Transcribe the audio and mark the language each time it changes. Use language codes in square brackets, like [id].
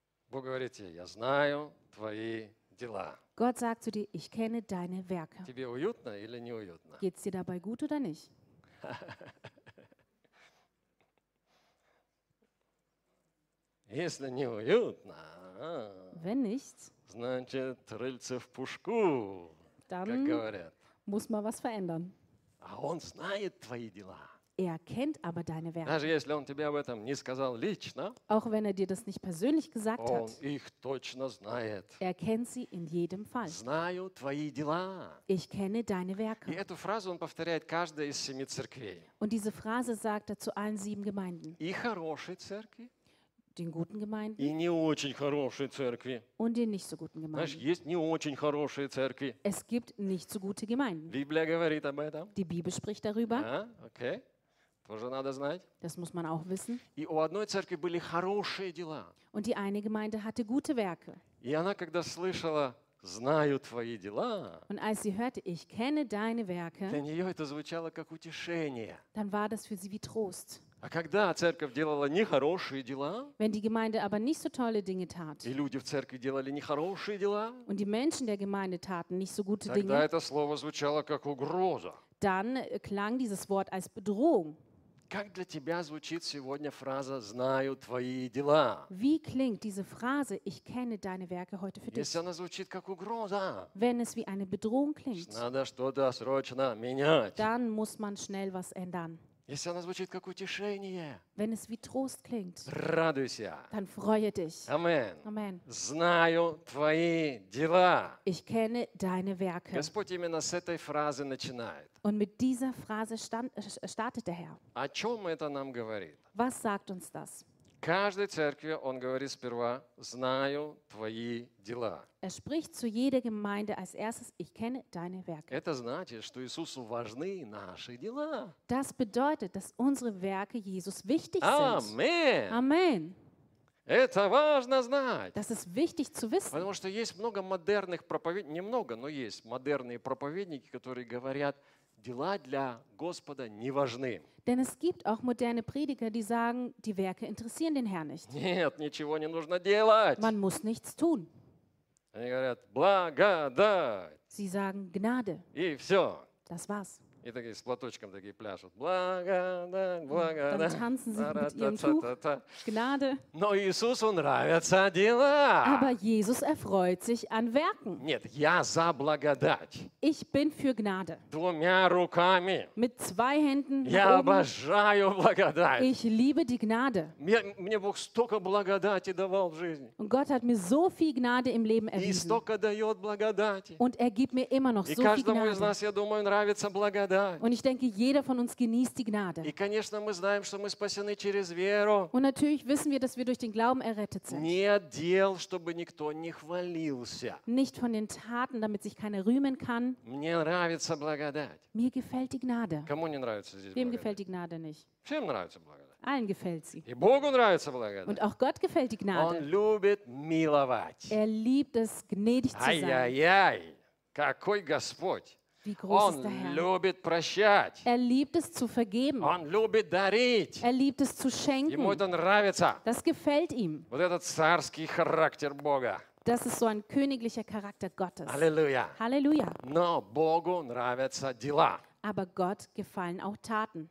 [ru] Бог говорит тебе, я знаю твои дела. [de] Gott sagt zu dir, ich kenne deine Werke. [ru] Тебе уютно или неуютно? [de] Geht's dir dabei gut oder nicht? [ru] Если неуютно, [de] wenn nicht, [ru] значит, рыльце в пушку, [de] dann [ru] как говорят. [de] Muss man was verändern. [ru] А он знает твои дела. [de] Er kennt aber deine Werke. [ru] Даже если он тебе об этом не сказал лично, [de] auch wenn er dir das nicht persönlich gesagt [ru] он [de] hat, [ru] их точно знает. [de] Er kennt sie in jedem Fall. [ru] Знаю твои дела. [de] Ich kenne deine Werke. [ru] И эту фразу он повторяет каждой из семи церквей. [de] Und diese Phrase sagt er zu allen sieben Gemeinden. [ru] И хорошие церкви. [de] Den guten Gemeinden. [ru] И не очень хорошие церкви. [de] Und den nicht so guten Gemeinden. [ru] Знаешь, есть не очень хорошие церкви. [de] Es gibt nicht so gute Gemeinden. [ru] Библия говорит об этом. [de] Die Bibel spricht darüber. [ru] А, okay. Тоже надо знать. [de] Das muss man auch wissen. [ru] И у одной церкви были хорошие дела. [de] Und die eine Gemeinde hatte gute Werke. [ru] И она, когда слышала, знаю твои дела. [de] Und als sie hörte, ich kenne deine Werke. [ru] Для нее это звучало как утешение. [de] Dann war das für sie wie Trost. [ru] А когда церковь делала нехорошие дела, [de] wenn die Gemeinde aber nicht so tolle Dinge tat, [ru] и люди в церкви делали нехорошие дела, [de] und die Menschen der Gemeinde taten nicht so gute [ru] тогда [de] Dinge, [ru] это слово звучало как угроза. [de] Dann klang dieses Wort als Bedrohung. [ru] Как для тебя звучит сегодня фраза «Знаю твои дела»? [de] Wie klingt diese Phrase «Ich kenne deine Werke» heute für dich? [ru] Если она звучит как угроза, [de] wenn es wie eine Bedrohung klingt, [ru] надо что-то срочно менять. [de] Dann muss man schnell was ändern. [ru] Если она звучит как утешение, [de] wenn es wie Trost klingt, [ru] радуйся, [de] dann freue dich. [ru] Amen. [de] Amen. [ru] Знаю твои дела. [de] Ich kenne deine Werke. [ru] Господь именно с этой фразы начинает. [de] Und mit dieser Phrase startet der Herr. [ru] О чем это нам говорит? [de] Was sagt uns das? [ru] Каждой церкви он говорит сперва, знаю твои дела. [de] Er spricht zu jeder Gemeinde als erstes, ich kenne deine Werke. [ru] Это значит, что Иисусу важны наши дела. [de] Das bedeutet, dass unsere Werke Jesus wichtig [ru] Amen. [de] Sind. Amen. [ru] Это важно знать. [de] Das ist wichtig zu wissen. [ru] Потому что есть много модерных проповедников, немного, но есть модерные проповедники, которые говорят, дела для Господа не важны. [de] Denn es gibt auch moderne Prediger, die sagen, die Werke interessieren den Herrn nicht. [ru] Нет, ничего не нужно делать. [de] Man muss nichts tun. [ru] Они говорят, благодать. [de] Sie sagen, Gnade. [ru] И все. [de] Das war's. [ru] И такие с платочком такие пляшут. Благодать, благодать. [de] Dann tanzen sie mit ihrem Tuch. Gnade. [ru] Но Иисусу нравятся дела. [de] Aber Jesus erfreut sich an Werken. [ru] Нет, я за благодать. [de] Ich bin für Gnade. [ru] Двумя руками. [de] Mit zwei Händen. [ru] Я обожаю благодать. [de] Ich liebe die Gnade. [ru] Мне Бог столько благодати давал в жизни. [de] Und Gott hat mir so viel Gnade im Leben erwiesen. [ru] И столько дает благодати. [de] Und er gibt mir immer noch [ru] И [de] so viel Gnade. [ru] И каждому из нас, я думаю, нравится благодать. [de] Und ich denke, jeder von uns genießt die Gnade. [ru] И, конечно, мы знаем, что мы спасены через веру. [de] Und natürlich wissen wir, dass wir durch den Glauben errettet sind. [ru] Нет дел, чтобы никто не хвалился. [de] Nicht von den Taten, damit sich keiner rühmen kann. [ru] Мне нравится благодать. [de] Mir gefällt die Gnade. [ru] Кому не нравится здесь [de] Wem [ru] благодать? [de] Gefällt die Gnade nicht? [ru] Всем нравится благодать. [de] Allen gefällt sie. [ru] И Богу нравится благодать. [de] Und auch Gott gefällt die Gnade. [ru] Он любит миловать. [de] Er liebt es, [ru] гнедить [de] zu sein. [ru] Ай-яй-яй, какой Господь! [de] Wie groß ist der Herr. [ru] Он любит прощать. [de] Er liebt es zu vergeben. [ru] Он любит дарить. [de] Er liebt es zu schenken. [ru] Ему это нравится. [de] Das gefällt ihm. [ru] Вот это царский характер Бога. [de] Das ist so ein königlicher Charakter Gottes. [ru] Halleluja. [de] Halleluja. [ru] Но Богу нравятся дела. [de] Aber Gott gefallen auch Taten.